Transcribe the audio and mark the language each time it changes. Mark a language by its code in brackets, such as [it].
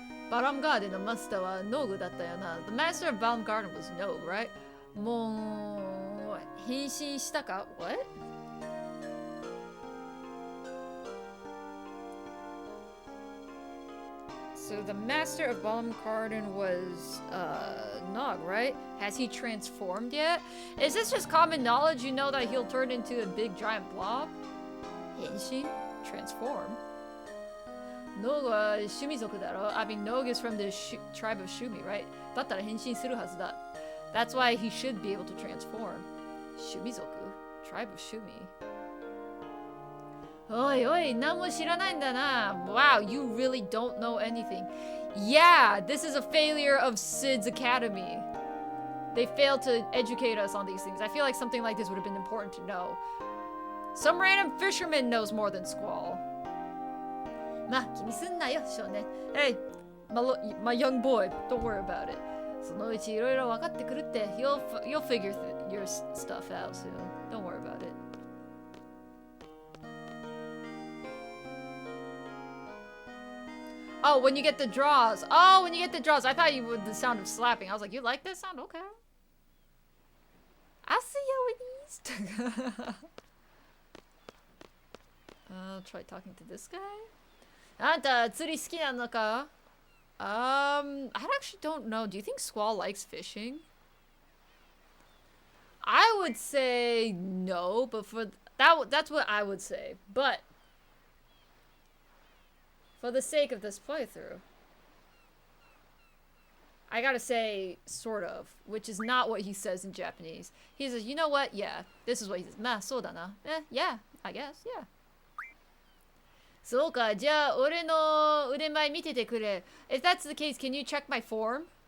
[ja] Balam Gardenのマスターはノグだったよな。 [en] The master of Balam Garden was Nog, right? [ja] もう変身したか? [en] What? So the master of Balam Garden was Nog, right? Has he transformed yet? Is this just common knowledge? You know that he'll turn into a big giant blob? Henshin? Transform? [ja] Nog wa Shumizoku daro. [en] I mean, Nog is from the tribe of Shumi, right? [ja] だったら変身するはずだ. [en] That's why he should be able to transform. Shumizoku? Tribe of Shumi. [ja] Oi, oi, 何も知らないんだな. [en] Wow, you really don't know anything. Yeah, this is a failure of Sid's Academy. They failed to educate us on these things. I feel like something like this would have been important to know. Some random fisherman knows more than Squall. [ja] まあ、気にすんなよ、少年. [en] Hey, my young boy, don't worry about it. [ja] そのうちいろいろ分かってくるって. [en] You'll figure your stuff out soon. Don't worry about it. Oh, when you get the draws. Oh, when you get the draws. I thought you would the sound of slapping. I was like, you like that sound? Okay. I'll see you in East. I'll try talking to this guy. [ja] あんた釣り好きなのか? [en] I actually don't know. Do you think Squall likes fishing? I would say no, but for that's what I would say. But for the sake of this playthrough, I gotta say sort of, which is not what he says in Japanese. He says, you know what? Yeah, this is what he says. [ja] まあそうだな. [en] Yeah, I guess, yeah. [ja] そうか、じゃあ俺の腕前見ててくれ. [en] If that's the case, can you check my form?